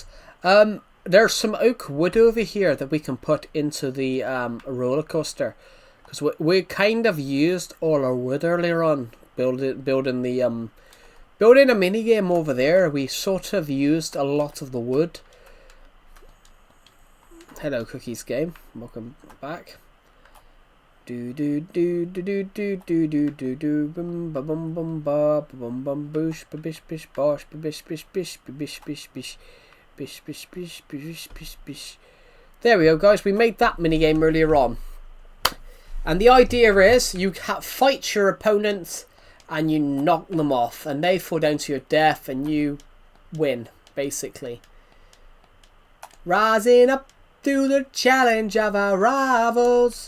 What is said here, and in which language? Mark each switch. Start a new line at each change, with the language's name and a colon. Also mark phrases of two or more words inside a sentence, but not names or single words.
English: There's some oak wood over here that we can put into the roller coaster, because we kind of used all our wood earlier on building a mini game over there. We sort of used a lot of the wood. Hello, Cookie's game. Welcome back. Do do do do do do do do do do bum bum bum bum ba bum bum boosh bish bish bosh bish bish bish bish bish bish bish bish bish bish bish bish. There we go, guys. We made that mini game earlier on, and the idea is you fight your opponents and you knock them off, and they fall down to your death, and you win basically. Rising up to the challenge of our rivals.